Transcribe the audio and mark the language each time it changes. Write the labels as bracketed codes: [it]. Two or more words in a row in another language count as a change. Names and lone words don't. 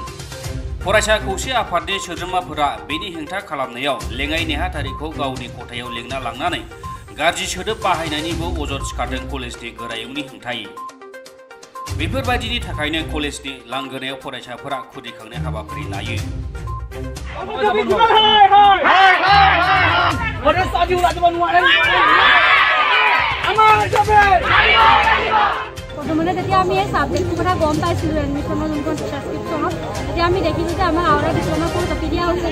[brx] फरायसा खौसे आफादनि सोद्रोमाफोरा बेनि हेंथा खालामनायाव लेङाइ नेहाथारिखौ गावनि खथायाव लिंना लांनानै गाज्रि सोदोब बाहायनायनिबो अजद सिखारदों कलेजनि गोरायुंनि हेंथायै। बेफोरबायदिनि थाखायनो कलेजनि लांगोनायाव फरायसाफोरा खुदिखांनाय हाबाफारि लायो। [as] प्रथमते যেতিয়া আমি এই সাবজেক্টৰ কথা গম পাইছিলোঁ এডমিশ্যনৰ যোনখন ট্ৰান্সক্ৰিপশ্যনত তেতিয়া আমি দেখিছোঁ যে আমাৰ আউৰা [en] diploma course [as] অপি দিয়া হৈছে।